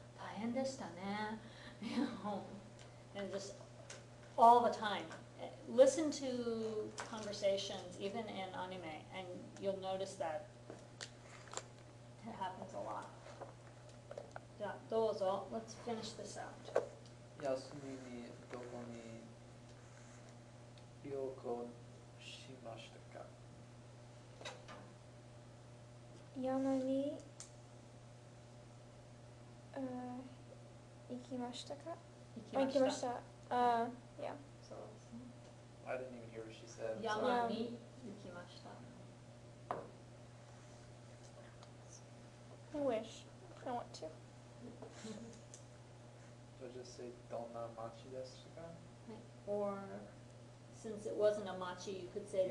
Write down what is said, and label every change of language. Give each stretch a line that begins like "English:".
Japanese: 大変でしたね.
English: You know, and just all the time. Listen to conversations, even in anime, and you'll notice that it happens a lot.
Japanese: じゃあ、どうぞ.
English: Let's finish this out.
Japanese: 休みにどこに旅行しましたか？山に行きましたか？行きました。Yeah.
English: So, I didn't even hear what she said.
Japanese: 山に行きました.
English: I wish. I want to. So just say
Japanese: どんな街ですか?
English: Or, since it wasn't a machi, you could say,